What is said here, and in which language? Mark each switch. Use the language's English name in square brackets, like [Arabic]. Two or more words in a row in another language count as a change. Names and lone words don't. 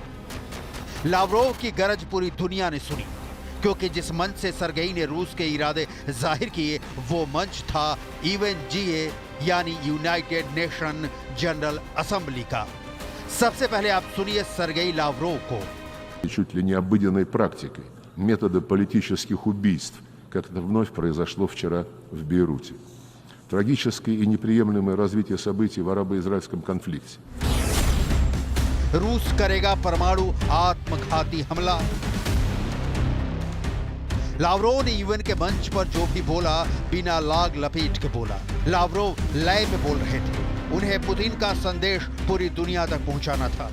[Hindi] लावरोव की गरज पूरी दुनिया ने सुनी, क्योंकि जिस मंच से सरगेई ने रूस के इरादे जाहिर किए वो मंच था यूएनजीए यानी यूनाइटेड नेशन जनरल असेंबली का। सबसे पहले आप सुनिए सरगेई लावरोव को। [Russian] Чуть ли не обыденной практикой метода политических убийств, как это вновь произошло вчера в Бейруте. Трагическое и неприемлемое развитие событий в арабо-израильском конфликте. [Hindi] रूस करेगा परमाणु आत्मघाती हमला। लावरोव ने यूएन के मंच पर जो भी बोला बिना लाग लपेट के बोला। लावरोव लय में बोल रहे थे। उन्हें पुतिन का संदेश पूरी दुनिया तक पहुंचाना था।